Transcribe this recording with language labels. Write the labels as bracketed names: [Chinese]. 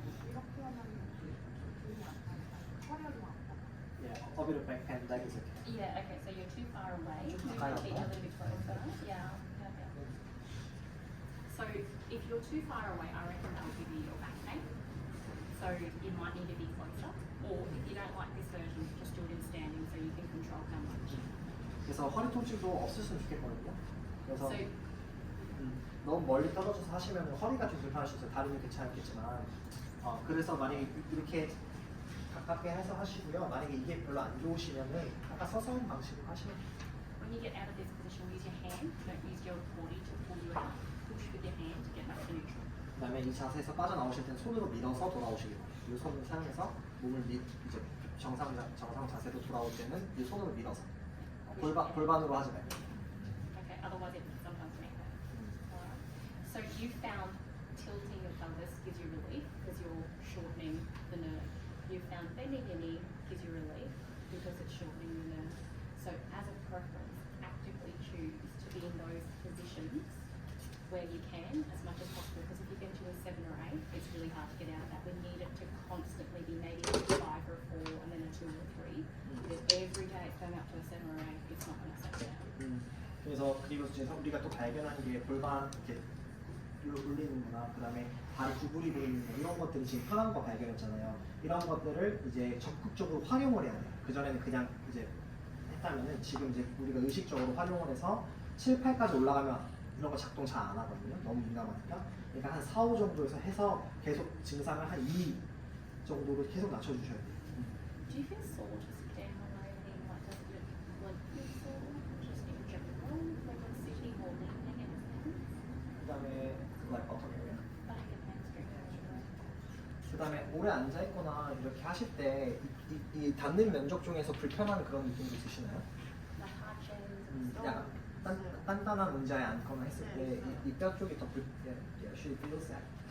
[Korean] 이렇게 하면 등이 아파요. 허리가 좀 아파. [English] Yeah, a bit of back pain, that is okay. Yeah, okay, so you're too far away. Move your Kind of, feet a little bit closer. Yeah, perfect. So if you're too far away, I reckon that will give you your back pain. So you might need to be closer. Or if you don't like this version, just do it in standing so you can control how much. [Korean] 그래서 허리 통증도 없으시면 좋겠거든요. 그래서 [English] So [Korean] 너무 멀리 떨어져서 하시면 허리가 좀 불편하실 수 있어요. 다리는 괜찮겠지만 그래서 만약에 이렇게 가깝게 해서 하시고요. 만약에 이게 별로 안 좋으시면은 아까 서서 하는 방식으로 하시면 돼요. [English] when you get out of this position, use your hand. Don't use your body to pull you out. Push with your hand to get back to neutral. [Korean] 그다음에 이 자세에서 빠져나오실 때는 손으로 밀어서 돌아오시기 바랍니다. 이 손을 사용해서 몸을 이제 정상 자세로 돌아올 때는 이 손으로 밀어서 골반으로 하지 말고. [English] Okay, otherwise it sometimes may hurt. Alright. So you found tilting your pelvis gives you relief because you're shortening the nerve. You found bending your knee gives you relief because it's shortening the nerve. So as a preference, actively choose to be in those positions where you can as much as possible, because if you get to a 7 or 8, it's really hard to get out of that. We need it to constantly be maybe a 5 or a 4 and then a 2 or 3. Because every day it's going up to a 7 or 8, it's not going to stay down. [Korean] 그래서 그리고 이제 우리가 또 발견한 게 골반 이렇게 울리는구나, 그다음에 다리 구부리고 있는 거, 이런 것들이 지금 편한 거 발견했잖아요. 이런 것들을 이제 적극적으로 활용을 해야 돼요. 그 전에는 그냥 이제 했다면은 지금 이제 우리가 의식적으로 활용을 해서 7, 8까지 올라가면 이런 거 작동 잘 안 하거든요. 너무 민감하니까. 그러니까 한 4, 5 정도에서 해서 계속 증상을 한 2 정도로 계속 낮춰주셔야 돼요. [English] Do you feel sore to sit down or anything? Like, does it like feel sore? Just in general, when you're sitting or leaning and things? [Korean] 그다음에 like 어떤 거예요? [English] Back and hamstring actually. [Korean] 그다음에 오래 앉아 있거나 이렇게 하실 때 이 닿는 면적 중에서 불편한 그런 느낌도 있으시나요? [English] Like hard chairs and [Korean] 약간 [English] stuff. [Korean] 단단한 의자에 앉거나 했을 때 이 뼈 쪽이 더 [English] actually feels that.